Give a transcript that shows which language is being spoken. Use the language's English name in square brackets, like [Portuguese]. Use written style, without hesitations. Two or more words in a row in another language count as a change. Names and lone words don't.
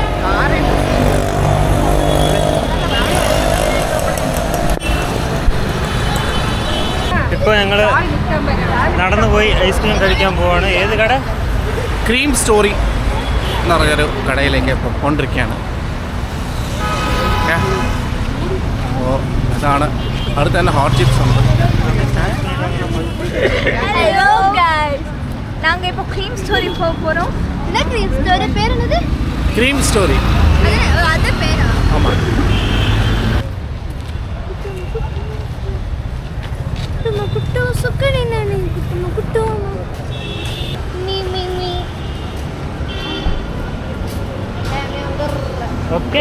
[Malayalam] ഇപ്പോൾ ഞങ്ങൾ നടന്നു പോയി ഐസ്ക്രീം കഴിക്കാൻ പോവാണ്. ഏത് കട? ക്രീം സ്റ്റോറി എന്ന് പറഞ്ഞൊരു കടയിലേക്ക് ഇപ്പോൾ കൊണ്ടിരിക്കുകയാണ്. അപ്പോൾ ഇതാണ് അടുത്ത് തന്നെ ഹോട്ട് ചിപ്സ് ഉണ്ട്. [English] hello guys [Tamil] நாங்க இப்போ க்ரீம் ஸ்டோரி போக போறோம். என்ன க்ரீம் ஸ்டோரி பேர் என்னது? [Malayalam] ക്രീം സ്റ്റോറി. [Tamil] அது பேரா? ஆமாம். കുട്ടു സുക്കണിനാണ് കുട്ടു മീ മീ മീ ഓക്കെ